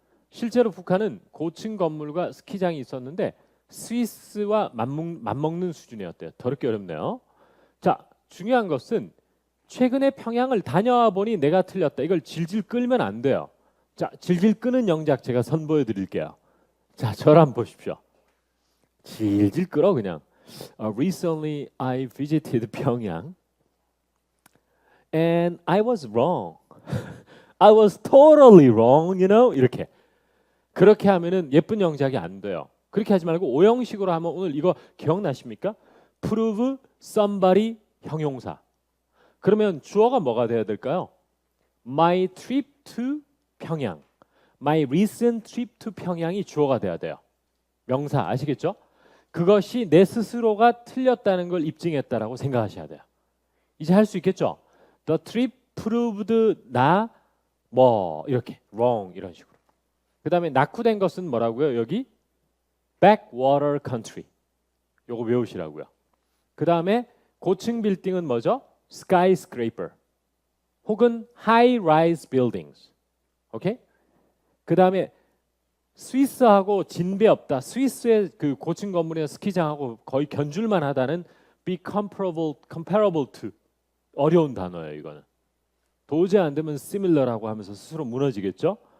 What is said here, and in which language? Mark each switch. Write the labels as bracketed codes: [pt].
[ko] 실제로 북한은 고층 건물과 스키장이 있었는데 스위스와 맞먹는 수준이었대요. 더럽게 어렵네요. 자, 중요한 것은 최근에 평양을 다녀와 보니 내가 틀렸다. 이걸 질질 끌면 안 돼요. 자, 질질 끄는 영작 제가 선보여 드릴게요. 자, 저를 한번 보십시오. 질질 끌어 그냥. [en] Recently I visited Pyongyang and I was wrong. I was totally wrong, you know? [ko] 이렇게. 그렇게 하면은 예쁜 영작이 안 돼요. 그렇게 하지 말고 오형식으로 하면 오늘 이거 기억나십니까? [en] prove somebody 형용사. [ko] 그러면 주어가 뭐가 돼야 될까요? [en] My trip to 평양. My recent trip to [ko] 평양이 주어가 돼야 돼요. 명사 아시겠죠? 그것이 내 스스로가 틀렸다는 걸 입증했다라고 생각하셔야 돼요. 이제 할 수 있겠죠? [en] The trip proved [ko] 나 뭐 이렇게 [en] wrong [ko] 이런 식으로. 그 다음에 낙후된 것은 뭐라고요? 여기 [en] backwater country. [ko] 요거 외우시라고요. 그 다음에 고층 빌딩은 뭐죠? [en] skyscraper 혹은 high-rise buildings. [ko] 오케이? 그 다음에 스위스하고 진배 없다. 스위스의 그 고층 건물이나 스키장하고 거의 견줄만 하다는 [en] be comparable to. [ko] 어려운 단어예요, 이거는. 도저히 안 되면 similar라고 하면서 스스로 무너지겠죠?